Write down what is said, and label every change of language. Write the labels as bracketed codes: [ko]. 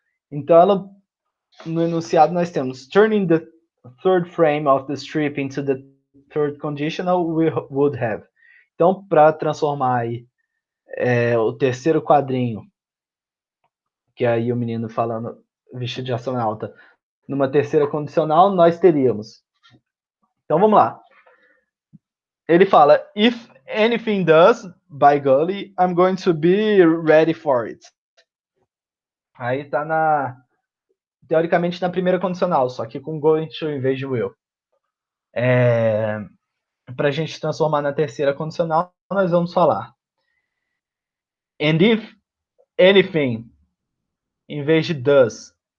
[pt] Então no enunciado nós temos [en] turning the third frame of the strip into the third conditional we would have. [pt] Então, para transformar aí o terceiro quadrinho, que aí o menino falando vestido de astronauta, numa terceira condicional, nós teríamos. Então vamos lá. Ele fala, [en] if anything does, by golly, I'm going to be ready for it. [pt] Aí tá teoricamente na primeira condicional, só que com going to em vez de will. Para a gente transformar na terceira condicional, nós vamos falar [en] and if anything, [pt] em vez de does.